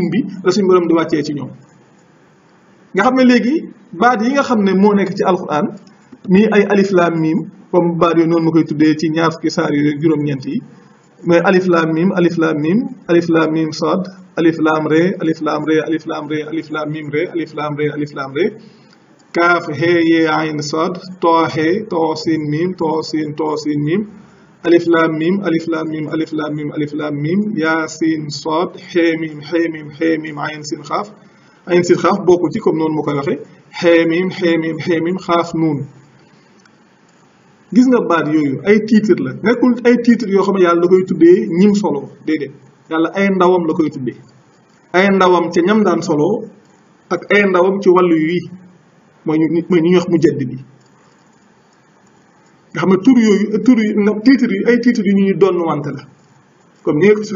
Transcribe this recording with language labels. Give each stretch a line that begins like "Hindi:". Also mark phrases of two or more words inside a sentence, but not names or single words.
Wolof: bi la suñ borom di wàccee ci ñoom nga xam ne léegi baat yi nga xam ne moo nekk ci alquran nii ay
Arabic: ألف لام ميم
Wolof: comme baat yooyu noonu ma koy tuddee ci ñaar fukki saar yooyu juróom-ñeent yi mais
Arabic: ألف لام ميم ألف لام ميم ألف لام ميم صاد ألف لام را ألف لام را ألف لام را ألف لام ميم را ألف لام را ألف لام را كاف ها يا عين صاد طا ها طا سين ميم طا سين ميم ألف لام ميم ألف لام ميم ألف لام ميم ألف لام ميم يا سين صاد حا ميم عين سين قاف
Wolof: bokku ci comme noonu ma koy waxee
Arabic: حا ميم قاف نون.
Wolof: gis nga baat yooyu ay titre la nekkul ay titre yoo xam ne yàlla da koy tuddee ñim solo déedéet yàlla ay ndawam la koy tuddee ay ndawam ca ñam daan solo ak ay ndawam ci wàllu yi mooy ñu wax mujaddid bi nga xam ne tur yi titre yi ay titre yu ñuy doon wante la comme ni nga su